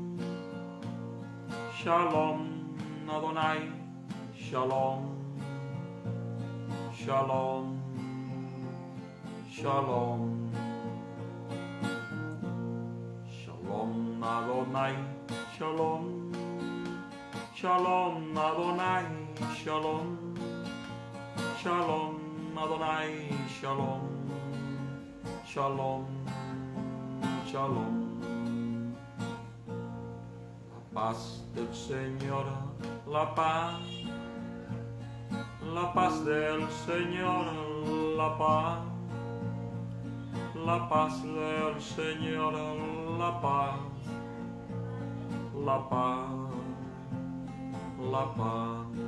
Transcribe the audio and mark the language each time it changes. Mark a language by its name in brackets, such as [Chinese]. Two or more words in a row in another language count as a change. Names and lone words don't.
[Hebrew] שלום, אדוני, שלום, שלום, שלום, שלום, אדוני, שלום, שלום, אדוני, שלום, שלום, אדוני, שלום, שלום, שלום. [Spanish] La paz del Señor, la paz del Señor, la paz del Señor, la paz, la paz, la paz.